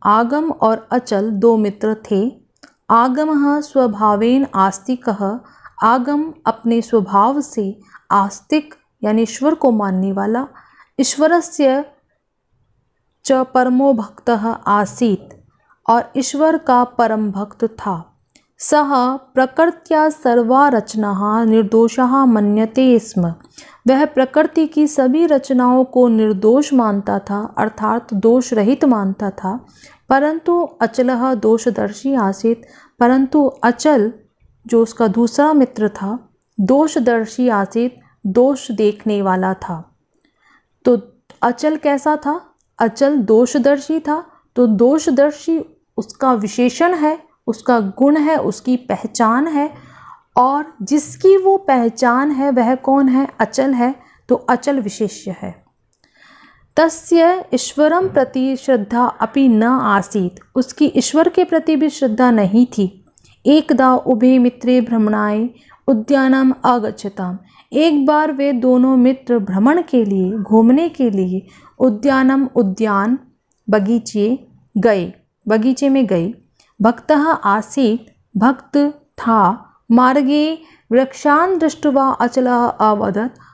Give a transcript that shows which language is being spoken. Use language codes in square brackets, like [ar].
[hi] आगम और अचल दो मित्र थे। [sa] आगमः स्वभावेन आस्तिकः। [hi] आगम अपने स्वभाव से आस्तिक यानी ईश्वर को मानने वाला। [sa] ईश्वरस्य च परमो भक्तः आसीत्, [hi] और ईश्वर का परम भक्त था। [sa] सः प्रकृत्या सर्वा रचनाः निर्दोषः मन्यते स्म। [hi] वह प्रकृति की सभी रचनाओं को निर्दोष मानता था, अर्थात दोष रहित मानता था। [sa] परंतु अचलः दोषदर्शी आसीत्। [hi] परंतु अचल जो उसका दूसरा मित्र था [sa] दोषदर्शी आसीत्, [hi] दोष देखने वाला था। तो अचल कैसा था? अचल दोषदर्शी था। तो दोषदर्शी उसका विशेषण है, उसका गुण है, उसकी पहचान है, और जिसकी वो पहचान है वह कौन है? अचल है। तो अचल विशेष्य है। [sa] तस्य ईश्वरं प्रति श्रद्धा अपि न आसीत्। [hi] उसकी ईश्वर के प्रति भी श्रद्धा नहीं थी। [sa] एकदा उभे मित्रे भ्रमणाय उद्यानम आगच्छताम। [hi] एक बार वे दोनों मित्र भ्रमण के लिए, घूमने के लिए उद्यान बगीचे में गए। [sa] भक्तः आसीत्, [hi] भक्त था। [sa] मार्गे वृक्षान् दृष्ट्वा अचलः अवदत्।